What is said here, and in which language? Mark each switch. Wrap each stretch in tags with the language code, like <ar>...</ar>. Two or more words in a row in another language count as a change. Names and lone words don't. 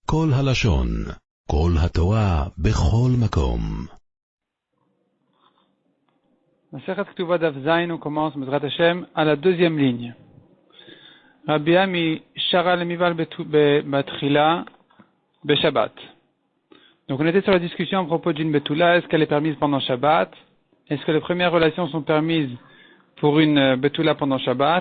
<he>כל הלשון, כל התורה, בכל מקום. מסכת כתובות דף ז,</he> <fr>on commence,</fr> <he>בעזרת השם,</he> <fr>à la deuxième ligne.</fr> <arc>רבי אמי שרא למיבעל בתחילה בשבת.</arc> <fr>Donc on était sur la discussion à propos d'une Betula, est-ce qu'elle est permise pendant Shabbat? Est-ce que les premières relations sont permises pour une Betula pendant Shabbat?</fr>